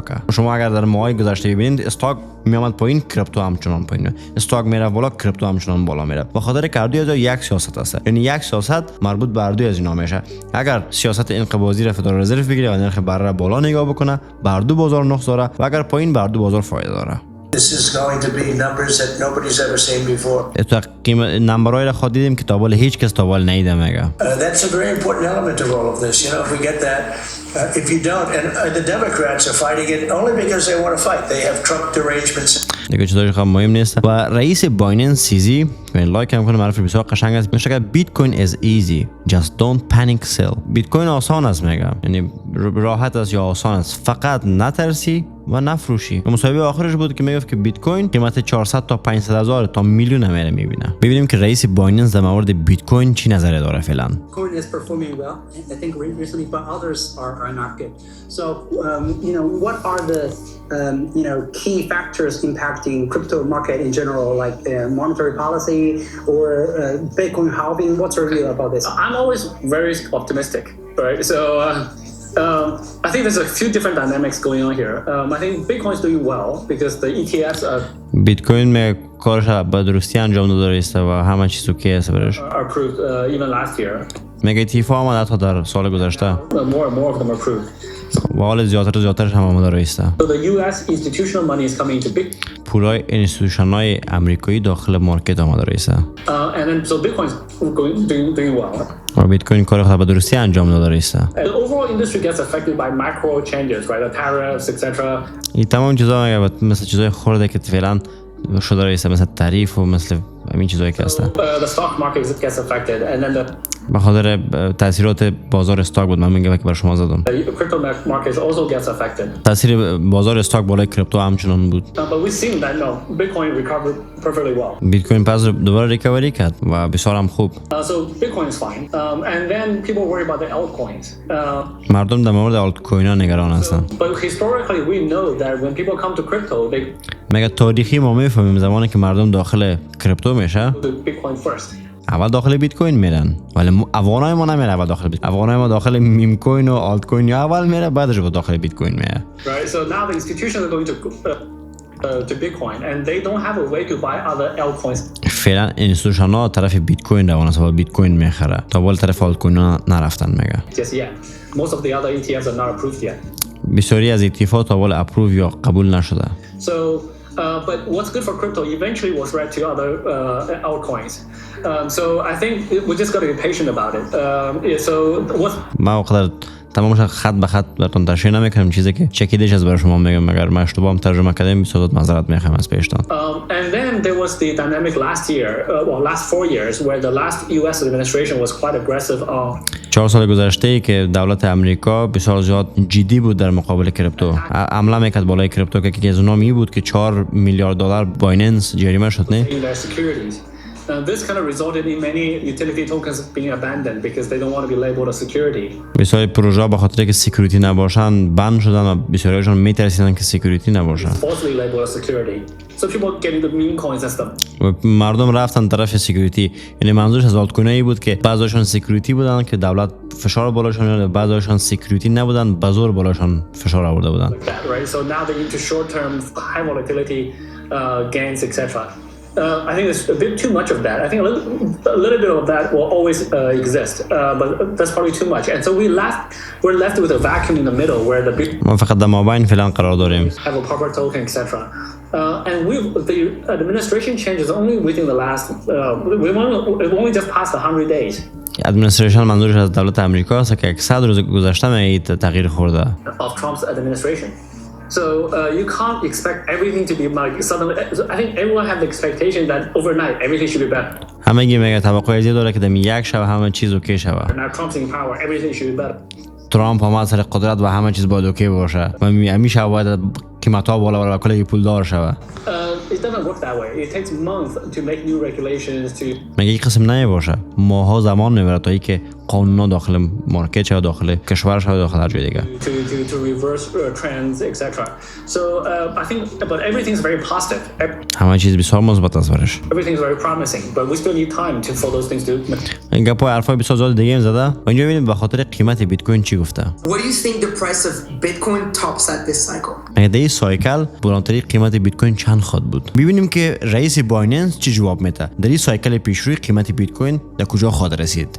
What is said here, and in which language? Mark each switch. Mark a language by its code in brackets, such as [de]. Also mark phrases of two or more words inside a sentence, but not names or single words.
[fa] شما اگر در ماهای گذشته ببینید استاک میامد پایین کریپتو همچنان پایین، استاک میره بالا کریپتو همچنان بالا میره. به خاطر که هر دوی از یک سیاست است، یعنی یک سیاست مربوط به هر دوی از اینا میشه. اگر سیاست انقباضی را فدرال رزرو بگیره و نرخ بهره را بالا نگاه بکنه بر دو بازار نقص داره و اگر پایین بر دو بازار فایده داره. [en] This is going to be numbers that nobody's ever seen before. [fa] تو قیمت نمبرای را خود دیدیم که تا بالا هیچ کس تا بالا ندیده میگه. [en] That's a very important element of all of this. You know, if we get that, if you don't, and the Democrats are fighting it only because they want to fight. They have Trump derangements. [fa] دیگه چیزایی خیلی مهم نیست. و رئیس بایننس سیزی من لایک هم کنم معرفی بسیار قشنگ است. میگه که بیت کوین [en] is easy, just don't panic sell. [fa] بیت کوین آسان است میگم، یعنی راحت است یا آسان است، فقط نترسی و نفروشی. مصاحبه آخرش بود که میگفت که بیت کوین قیمت 400 تا 500 هزار تا میلیون میره میبینه. ببینیم که رئیس بایننس در مورد بیت کوین چی نظری داره فعلا. [en] Bitcoin is performing well. I think recently, but others are not good. So, you know, what are the key factors impacting crypto market in general, like monetary policy or Bitcoin halving? What's your view about this? I'm always very optimistic, right? So I think there's a few different dynamics going on here. I think Bitcoin is doing well because the ETFs [fa] بیت کوین کارش به درستی انجام داده است و همه چیز اوکی است برش. [en] are approved even last year. [fa] میگه تیفا آمد حتی در سال گذشته [en] More and more of them are approved. [fa] و حال زیادترش هم آمده است. [en] So the US institutional money is coming into Bitcoin. [fa] پولای اینستیتوشن‌های آمریکایی داخل مارکت آمده است. [en] And then so Bitcoin is doing well. [fa] و بیت کوین کار خود به درستی انجام داده است. [en] The overall industry gets affected by macro changes, right? The tariffs, etc. [fa] این تمام چیزا مثل چیزای خورده که فعلا شده است، مثل تعریف و مثل همین چیزایی که هستن. [en] The stock market gets affected, and then the [fa] به خاطر تاثیرات بازار استاک بود. من میگم که بر شما زدم [en] crypto market also gets affected. [fa] تاثیر بازار استاک بالای کریپتو همچنان بود. [en] But we've seen that Bitcoin recovered perfectly well. [fa] بیت کوین پس دوباره ریکاوری کرد و بسیار هم خوب. [en] So Bitcoin is fine. And then people worry about the altcoins. [fa] مردم در مورد آلت کوین ها نگران هستند. [en] But historically we know that when people come to crypto, they [fa] مگه تاریخی ما میفهمیم زمانی که مردم داخل کریپتو میشه [en] do Bitcoin first. [fa] اول داخل بیت کوین میرن، ولی افغانای ما نمیره اول داخل بیت کوین. افغانای ما داخل میم کوین و آلت کوین یا اول میره بعدش با داخل بیت کوین میره. [en] Right. So now the institutions are going to Bitcoin, and they don't have a way to buy other altcoins. [fa] فعلا اینستیتوشن ها طرف بیت کوین روان است و بیت کوین میخره تا بالا طرف آلت کوین ها نرفتن میگه. [en] Just yet. Most of the other ETFs are not approved yet. [fa] بسیاری از ETF تا بالا اپروو یا قبول نشده. [en] So, but what's good for crypto eventually will spread to other altcoins. So I think we just got to be patient about it. So what? [fa] ما وقت تمامش خط به خط براتون تشریح نمیکنم، چیزی که چکیدش از برای شما میگم. اگر من اشتباه هم ترجمه کردم بسیار معذرت میخوام از پیشتان. [en] And then there was the dynamic last year, last 4 years, where the last US administration was quite aggressive on [fa] 4 سال گذشته ای که دولت امریکا بسیار زیاد جدی بود در مقابل کریپتو. عمله میکرد بالای کریپتو که یکی از اونها می بود که 4 میلیارد دلار بایننس جریمه شد نه. [en] their securities. This kind of resulted in many utility tokens being abandoned because they don't want to be labeled a security. [fa] بسیاری پروژه به خاطر که سکیوریتی نباشن بند شدن و بسیاریشون میترسیدن که سکیوریتی نباشن. [en] Falsely labeled a security. So people get into meme coins and stuff. [fa] و مردم رفتن طرف سکیوریتی. یعنی منظورش از آلت کوینایی بود که بعضیشون سکیوریتی بودن که دولت فشار بالاشون میاد، بعضیشون سکیوریتی نبودن به زور بالاشون فشار آورده بودن. [en] Like that, right? So now they're into short-term high volatility gains, etc. I think there's a bit too much of that. I think a little bit of that will always exist, but that's probably too much. And so we're left with a vacuum in the middle where the big [fa] ما فقط در مابین فعلا قرار داریم. [en] have a proper token, etc. And the administration change is only within the last. We've only just passed 100 days. [fa] ادمنستریشن منظورش از دولت آمریکا است که 100 روز گذشته می تغییر خورده. [en] Of Trump's administration. So you can't expect everything to be like suddenly. I think everyone have the expectation that overnight everything should be better. [fa] همه میگه توقع زیاد داره که در یک شب همه چیز اوکی شود. [en] Now Trump's in power, everything should be better. [fa] ترامپ هم سر قدرت و همه چیز باید اوکی باشه و همیشه باید قیمت‌ها بالا و کلی پولدار شود. [en] It doesn't work that way. It takes months to make new regulations to. [fa] مگه این قسم نه باشه. ماها زمان میبره تا اینکه قانونا داخل مارکت شد، داخل کشور شد، داخل هر جای دیگه. [en] to reverse trends, etc. So I think, but everything's very positive. [fa] همه چیز بسیار مثبت است برش. [en] Everything's very promising, but we still need time for those things to. [fa] این گپای حرفای بسیار زیاد دیگه هم زده. و اینجا ببینیم به خاطر قیمت بیت کوین چی گفته. [en] What do you think the price of Bitcoin tops at this cycle? [fa] اگه در این سایکل بلندترین قیمت بیت کوین چند خواهد بود؟ ببینیم که رئیس بایننس چی جواب میده. در این سایکل پیشروی قیمت بیت کوین در کجا خواهد رسید؟